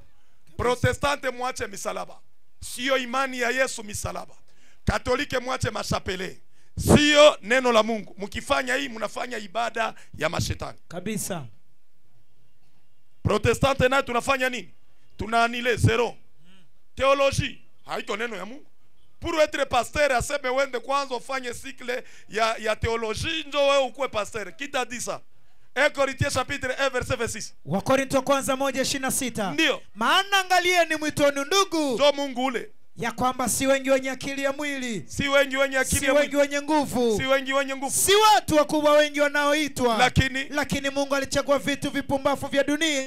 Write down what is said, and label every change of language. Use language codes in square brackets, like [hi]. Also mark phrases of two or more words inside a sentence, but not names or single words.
[sw] Protestante mwache misalaba. Sio imani ya Yesu misalaba. Katolike mwache mashapele. Sio neno la Mungu. Mkifanya hii mnafanya ibada ya mashetani. Kabisa. Protestante naye tunafanya nini? Tunaanile zero. Theologie haiko neno ya Mungu. [fr] Pour être pasteur [sw] aseme wende kwanza ufanye cycle ya theologie ndio wewe ukue pasteur. Kita disa. [fr] 1 Corinthiens chapitre 1 verset 26. [sw] Wakorintho kwanza 1:26. Ndio. Maana angalieni mwitoni ndugu. Ndio Mungu ule. Ya kwamba si wengi wenye akili ya mwili, si wengi wenye akili ya mwili, si wengi wenye nguvu, si wengi wenye nguvu, si watu wakubwa wengi wanaoitwa, lakini Mungu alichagua vitu vipumbavu vya dunia